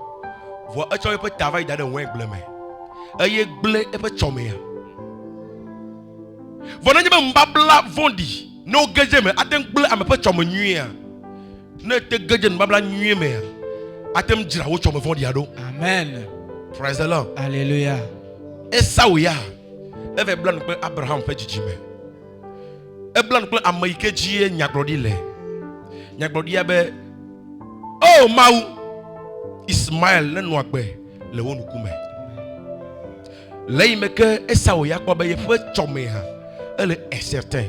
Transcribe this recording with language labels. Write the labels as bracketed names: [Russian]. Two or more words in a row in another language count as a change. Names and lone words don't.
[Ewe] Vɔ etsɔ eƒe ta va yi da ɖe wengble me. Eye gble eƒe tsɔmea. Vɔ nenye be mbabla vɔ̃ɖi ne wo gedze me ate ŋu gble ame ƒe tsɔme nyuia. Ne te gedze nubabla nyuie mea, ate ŋu dzra wo tsɔme vɔ̃ɖia ɖo. Amen. [English] Praise the Lord. Hallelujah. [Ewe] Esau ya, eve bla nu kple Abraham ƒe dzidzime. Ebla nu kple ame yi ke dzie nyagblɔɖi le. Nyagblɔɖia be, oh Mawu, Ismael ne nɔ agbe le wo ŋkume. Le yi me ke Esau ya kpɔ be yeƒe tsɔme hã ele incertain.